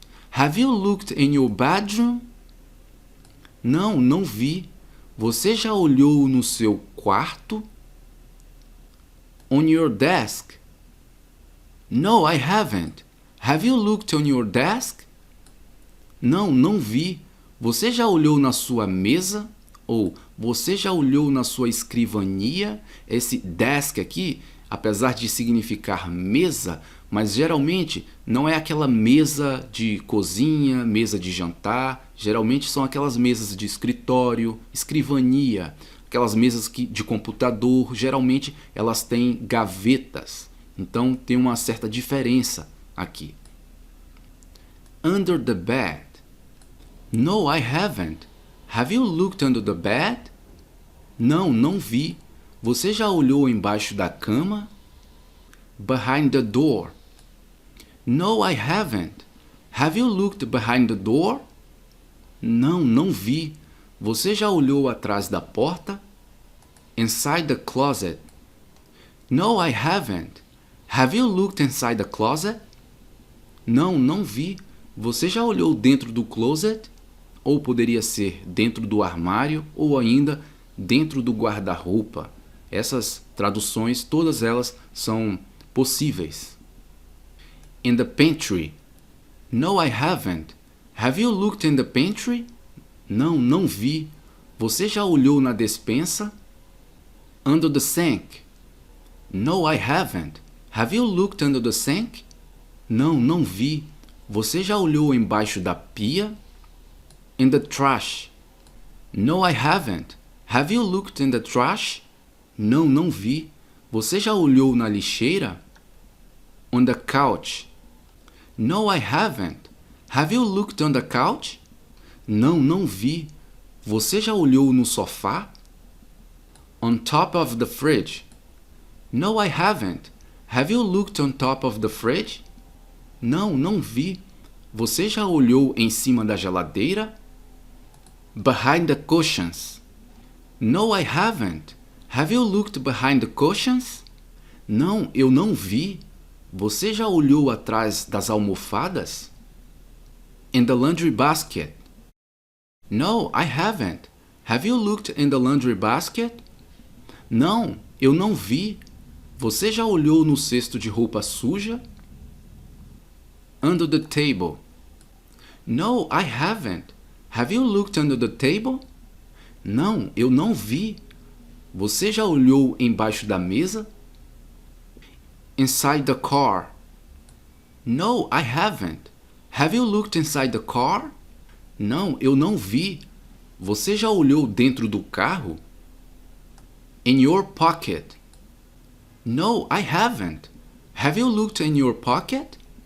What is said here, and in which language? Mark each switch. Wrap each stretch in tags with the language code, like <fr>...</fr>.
<en>Have you looked in your bedroom?</en> <pt>Não, não vi. Você já olhou no seu quarto?</pt> <en>On your desk? No, I haven't. Have you looked on your desk?</en> <pt>Não, não vi. Você já olhou na sua mesa? Ou você já olhou na sua escrivania? Esse desk aqui, apesar de significar mesa, mas geralmente não é aquela mesa de cozinha, mesa de jantar. Geralmente são aquelas mesas de escritório, escrivania, aquelas mesas de computador. Geralmente elas têm gavetas. Então tem uma certa diferença aqui.</pt> <en>Under the bed. No, I haven't. Have you looked under the bed?</en> <pt>Não, não vi. Você já olhou embaixo da cama?</pt> <en>Behind the door. No, I haven't. Have you looked behind the door?</en> <pt>Não, não vi. Você já olhou atrás da porta?</pt> <en>Inside the closet. No, I haven't. Have you looked inside the closet?</en> <pt>Não, não vi. Você já olhou dentro do closet? Ou poderia ser dentro do armário ou ainda dentro do guarda-roupa. Essas traduções, todas elas são possíveis.</pt> <en>In the pantry. No, I haven't. Have you looked in the pantry?</en> <pt>Não, não vi. Você já olhou na despensa?</pt> <en>Under the sink. No, I haven't. Have you looked under the sink?</en> <pt>Não, não vi. Você já olhou embaixo da pia?</pt> <en>In the trash. No, I haven't. Have you looked in the trash?</en> <pt>Não, não vi. Você já olhou na lixeira?</pt> <en>On the couch. No, I haven't. Have you looked on the couch?</en> <pt>Não, não vi. Você já olhou no sofá?</pt> <en>On top of the fridge. No, I haven't. Have you looked on top of the fridge?</en> <pt>Não, não vi. Você já olhou em cima da geladeira?</pt> <en>Behind the cushions. No, I haven't. Have you looked behind the cushions?</en> <pt>Não, eu não vi. Você já olhou atrás das almofadas?</pt> <en>In the laundry basket. No, I haven't. Have you looked in the laundry basket?</en> <pt>Não, eu não vi. Você já olhou no cesto de roupa suja?</pt> <en>Under the table. No, I haven't. Have you looked under the table?</en> <pt>Não, eu não vi. Você já olhou embaixo da mesa?</pt> <en>Inside the car. No, I haven't. Have you looked inside the car?</en> <pt>Não, eu não vi. Você já olhou dentro do carro?</pt> <en>In your pocket. No, I haven't. Have you looked in your pocket?</en>